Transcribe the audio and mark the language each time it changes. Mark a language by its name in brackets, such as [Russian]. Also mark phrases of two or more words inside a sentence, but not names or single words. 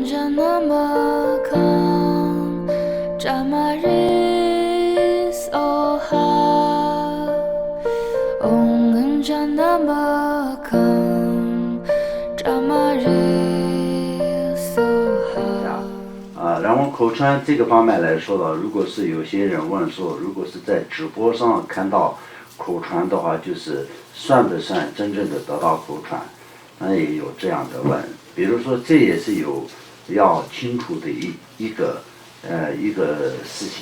[Chinese] nama kam jamaris oha Om nama kam jamaris oha 然后口传这个方面来说的，如果是有些人问说，如果是在直播上看到口传的话，就是算不算真正的得到口传？那也有这样的问，比如说这也是有要清楚的一个事情。